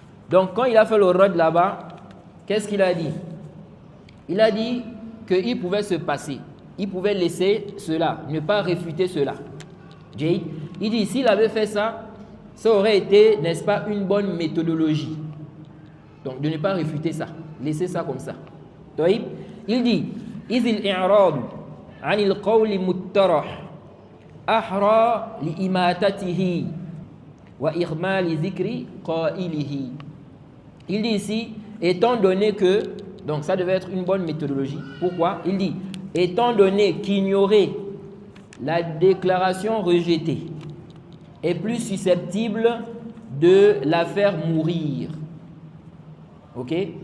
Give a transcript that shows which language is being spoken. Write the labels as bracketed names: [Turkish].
[French] Donc quand il a fait le rad là-bas, qu'est-ce qu'il a dit? Il a dit qu'il pouvait se passer, il pouvait laisser cela, ne pas réfuter cela. Il dit s'il avait fait ça, ça aurait été, n'est-ce pas, une bonne méthodologie. Donc de ne pas réfuter ça, laisser ça comme ça. Il dit [Arabic] إذ الإعراض عن القول مترح أحرى لإماتته وإغمال ذكر قائله. [French] Il dit ici, étant donné que, donc ça devait être une bonne méthodologie. Pourquoi? Il dit, étant donné qu'ignorer la déclaration rejetée est plus susceptible de la faire mourir. Ok?